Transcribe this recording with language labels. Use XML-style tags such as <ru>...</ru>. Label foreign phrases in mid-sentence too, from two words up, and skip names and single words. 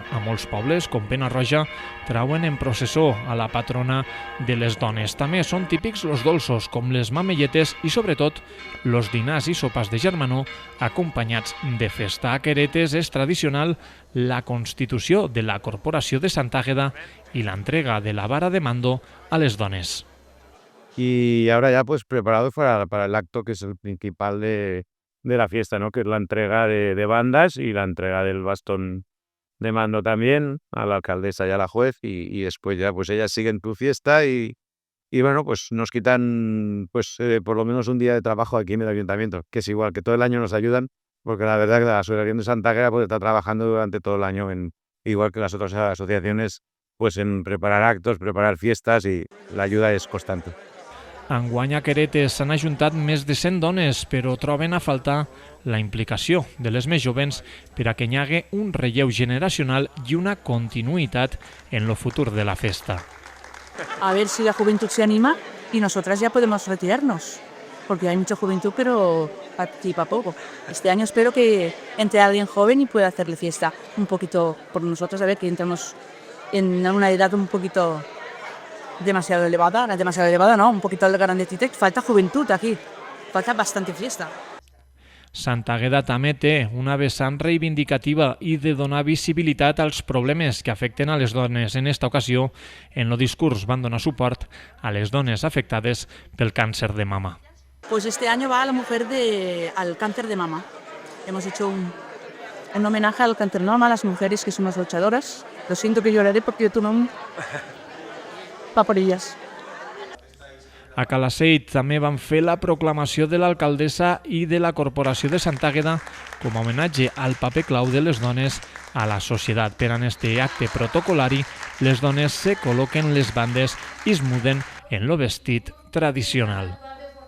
<ca>A molts pobles, com Pena-roja, trauen en processó a la patrona de les dones. També són típics els dolços, com les mamelletes i, sobretot, els dinars i sopars de germanor acompanyats de festa. A Queretes és tradicional la constitució de la Corporació de Santa Àgueda</ca> <es>y la entrega de la vara de mando</es> <ca>a les dones.</ca> <es>Y ahora ya pues preparados para el acto que es el principal de la fiesta, ¿no? Que es la entrega de bandas y la entrega del bastón de mando también a la alcaldesa y a la juez y después ya pues ellas siguen tu fiesta y bueno, pues nos quitan pues por lo menos un día de trabajo aquí en el ayuntamiento, que es igual, que todo el año nos ayudan, porque la verdad que la Asociación de Santa Àgueda pues está trabajando durante todo el año, igual que las otras asociaciones, pues en preparar actos, preparar fiestas, y la ayuda es constante.</es> <ca>Enguany a Queretes s'han ajuntat més de 100 dones, però troben a faltar la implicació de les més jovens per a que hi hagi un relleu generacional i una continuïtat en el futur de la festa.</ca> <es>A ver si la juventud se anima y nosotras ya podemos retirarnos, porque hay mucha juventud, pero participa poco. Este año espero que entre alguien joven y pueda hacerle fiesta un poquito por nosotros, a ver que entramos en una edad un poquito demasiado elevada, no, un poquito grandecita. Falta juventud aquí, falta bastante fiesta.</es> <ca>Santa Àgueda també té una vessant reivindicativa i de donar visibilitat als problemes que afecten a les dones. En esta ocasió, en el discurs van donar suport a les dones afectades pel càncer de mama.</ca> <es>Pues este año va a la mujer al cáncer de mama. Hemos hecho un homenaje al cáncer de mama, a las mujeres que somos luchadoras. Lo siento que lloraré porque tu nom va por ellas.</es> <ca>A Calaceit també van fer la proclamació de l'alcaldessa i de la Corporació de Santa Àgueda com a homenatge al paper clau de les dones a la societat. Per en este acte protocolari, les dones se col·loquen les bandes i es muden en el vestit tradicional.</ca>